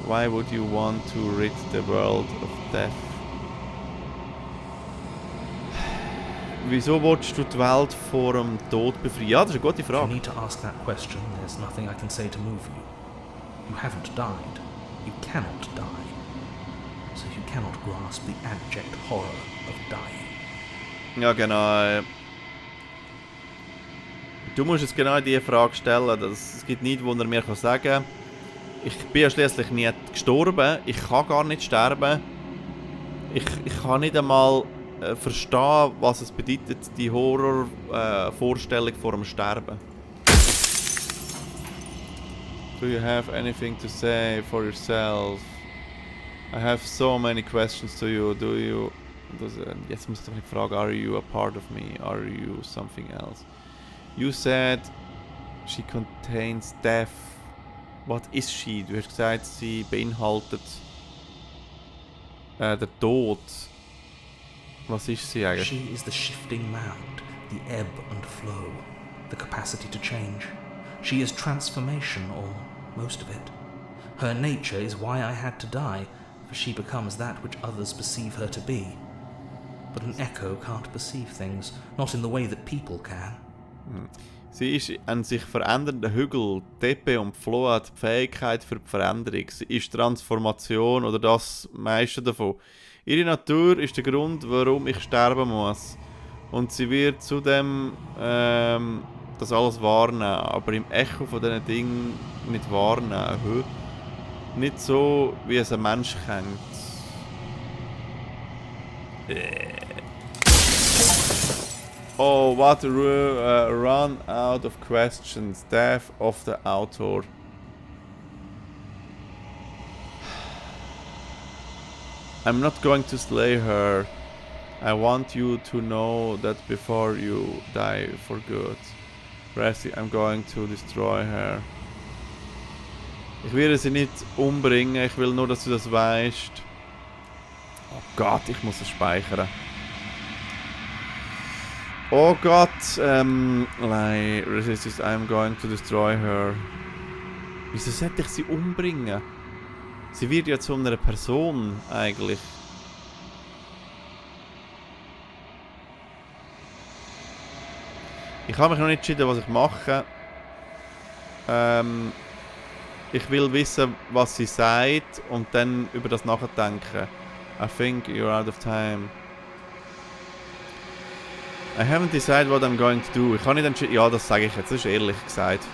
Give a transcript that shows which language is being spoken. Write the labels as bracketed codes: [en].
[en] Why would you want to rid the world of death? [de] Wieso willst du die Welt vor dem Tod befreien? Ja, das ist eine gute [en] If you [de] Frage. [en] need to ask that question, there's nothing I can say to move you. You haven't died. You cannot die. So you cannot grasp the abject horror of dying. [de] Ja, genau. Du musst jetzt genau diese Frage stellen. Es gibt nichts, was er mir sagen kann. Ich bin ja schliesslich nie gestorben. Ich kann gar nicht sterben. Ich kann nicht einmal verstehen, was es bedeutet, die Horrorvorstellung vor dem Sterben. [en] Do you have anything to say for yourself? I have so many questions to you. Do you... [de] Jetzt muss ich doch nicht fragen, [en] are you a part of me? Are you something else? You said she contains death. What is she? [de] Du hast gesagt, sie beinhaltet den Tod. Was ist sie eigentlich? [en] She is the shifting mound, the ebb and flow, the capacity to change. She is transformation, or most of it. Her nature is why I had to die, for she becomes that which others perceive her to be. But an echo can't perceive things, not in the way that people can. [de] Sie ist ein sich verändernder Hügel. Die Ebbe und die Flow hat die Fähigkeit für die Veränderung. Sie ist Transformation oder das meiste davon. Ihre Natur ist der Grund, warum ich sterben muss. Und sie wird zudem das alles wahrnehmen, aber im Echo von diesen Dingen nicht wahrnehmen. Nicht so, wie es ein Mensch kennt. [en] Oh, what a run out of questions. Death of the author. I'm not going to slay her. I want you to know that before you die for good. Rest, I'm going to destroy her. [de] Ich werde sie nicht umbringen, ich will nur, dass du das weißt. Oh Gott, ich muss es speichern. Oh Gott, [en] resist, I'm going to destroy her. [de] Wieso sollte ich sie umbringen? Sie wird ja zu einer Person, eigentlich. Ich habe mich noch nicht entschieden, was ich mache. Ich will wissen, was sie sagt und dann über das nachdenken. [en] I think you're out of time. I haven't decided what I'm going to do. [de] Ich habe nicht entschieden. Ja, das sage ich jetzt. Das ist ehrlich gesagt.